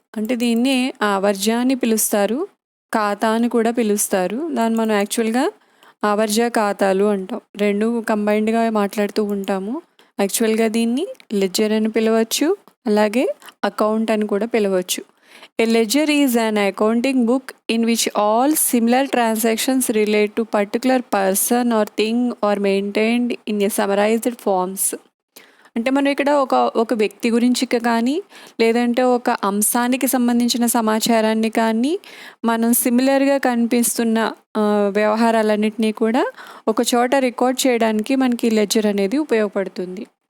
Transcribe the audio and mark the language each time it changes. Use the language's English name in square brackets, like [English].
[Telugu] అంటే దీన్ని ఆవర్జ అని పిలుస్తారు, ఖాతా అని కూడా పిలుస్తారు. దాన్ని మనం యాక్చువల్గా ఆవర్జ ఖాతాలు అంటాం. రెండు కంబైన్డ్గా మాట్లాడుతూ ఉంటాము. యాక్చువల్గా దీన్ని లెడ్జర్ అని పిలవచ్చు, అలాగే అకౌంట్ అని కూడా పిలవచ్చు. [English] A ledger is an accounting book in which all similar transactions relate to particular person or thing are maintained in a summarized forms. [Telugu] అంటే మనం ఇక్కడ ఒక వ్యక్తి గురించి కానీ లేదంటే ఒక అంశానికి సంబంధించిన సమాచారాన్ని కానీ మనం సిమిలర్గా కనిపిస్తున్న వ్యవహారాలన్నింటినీ కూడా ఒక చోట రికార్డ్ చేయడానికి మనకి లెడ్జర్ అనేది ఉపయోగపడుతుంది.